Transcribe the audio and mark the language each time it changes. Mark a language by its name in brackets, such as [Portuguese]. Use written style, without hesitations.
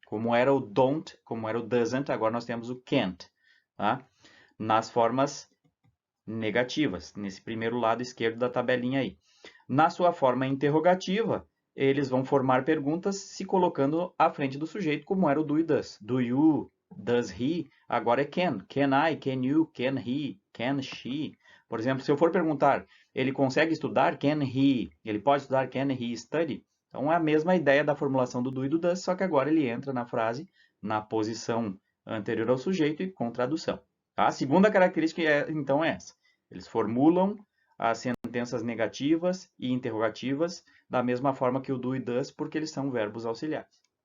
[Portuguese] Como era o don't, como era o doesn't, agora nós temos o can't. Tá? Nas formas negativas, nesse primeiro lado esquerdo da tabelinha aí. Na sua forma interrogativa, eles vão formar perguntas se colocando à frente do sujeito, como era o do e does. [English] Do you, does he, [Portuguese] agora é [English] can. Can I, can you, can he, can she. [Portuguese] Por exemplo, se eu for perguntar, ele consegue estudar? [English] Can he? [Portuguese] Ele pode estudar? [English] Can he study? [Portuguese] Então é a mesma ideia da formulação do do e do does, só que agora ele entra na frase na posição anterior ao sujeito e com tradução. Tá? A segunda característica, então, é essa. Eles formulam as sentenças negativas e interrogativas da mesma forma que o do e does, porque eles são verbos auxiliares.